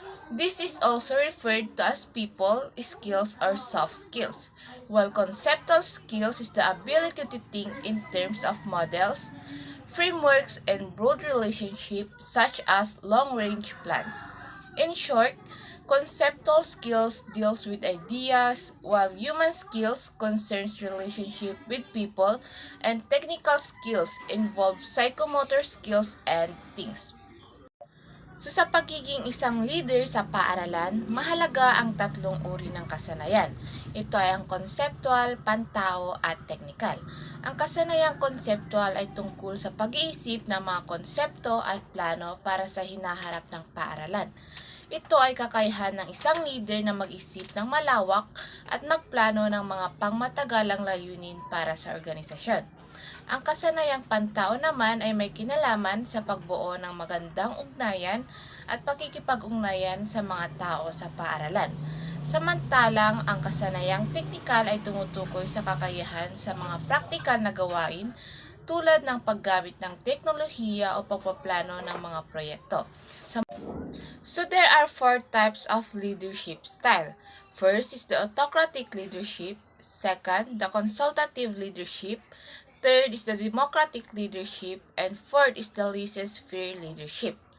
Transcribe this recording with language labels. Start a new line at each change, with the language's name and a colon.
English: This is also referred to as people skills or soft skills, while conceptual skills is the ability to think in terms of models, frameworks, and broad relationships such as long-range plans. In short, conceptual skills deals with ideas, while human skills concerns relationship with people, and technical skills involve psychomotor skills and things.
Filipino: So sa pagiging isang leader sa paaralan, mahalaga ang tatlong uri ng kasanayan. Ito ay ang conceptual, pantao at technical. Ang kasanayang conceptual ay tungkol sa pag-iisip ng mga konsepto at plano para sa hinaharap ng paaralan. Ito ay kakayahan ng isang leader na mag-isip ng malawak at magplano ng mga pangmatagalang layunin para sa organisasyon. Ang kasanayang pantao naman ay may kinalaman sa pagbuo ng magandang ugnayan at pakikipag-ugnayan sa mga tao sa paaralan. Samantalang ang kasanayang teknikal ay tumutukoy sa kakayahan sa mga praktikal na gawain tulad ng paggamit ng teknolohiya o pagpaplano ng mga proyekto.
English: So there are four types of leadership style. First is the autocratic leadership, second, the consultative leadership, third is the democratic leadership, and fourth is the laissez-faire leadership.